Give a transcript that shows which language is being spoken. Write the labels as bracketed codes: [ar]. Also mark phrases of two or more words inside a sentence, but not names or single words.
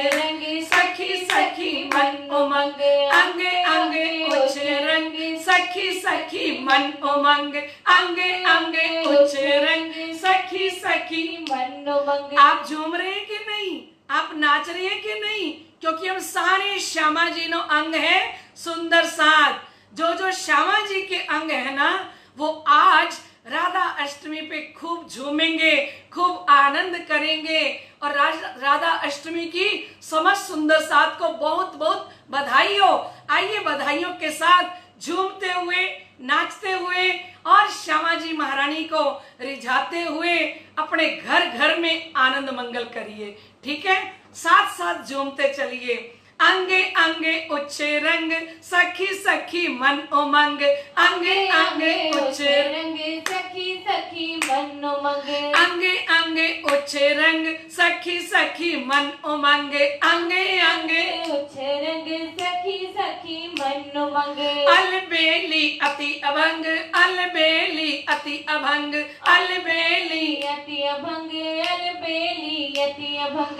[hi] रंग, सखी सखी मन उमंग, अंगे अंगे ऊंचे रंग, सखी सखी मन उमंग, अंगे अंगे ऊंचे रंग, सखी सखी मन उमंग। आप झूम रहे हैं कि नहीं? आप नाच रहे हैं कि नहीं? क्योंकि हम सारे श्यामा जी नो अंग है सुंदर साथ। जो श्यामा जी के अंग है ना, वो आज राधा अष्टमी पे खूब झूमेंगे, खूब आनंद करेंगे। और राधा अष्टमी की समस्त सुंदर साथ को बहुत बहुत बधाई हो। आइए बधाइयों के साथ झूमते हुए, नाचते हुए और श्यामा जी महारानी को रिझाते हुए अपने घर घर में आनंद मंगल करिए। ठीक है, साथ साथ झूमते चलिए। अंगे अंगे उच्चे रंग, सखी सखी मन उमंग, अंगे अंगे उच्चे रंग, सखी सखी मन उमंग, अंगे अंगे उच्चे रंग, सखी सखी मन उमंग, अंगे अंगे उच्चे रंग, सखी सखी मन उमंग। अलबेली अति अभंग, अलबेली अति अभंग, अलबेली अति अभंग, अलबेली अति अभंग।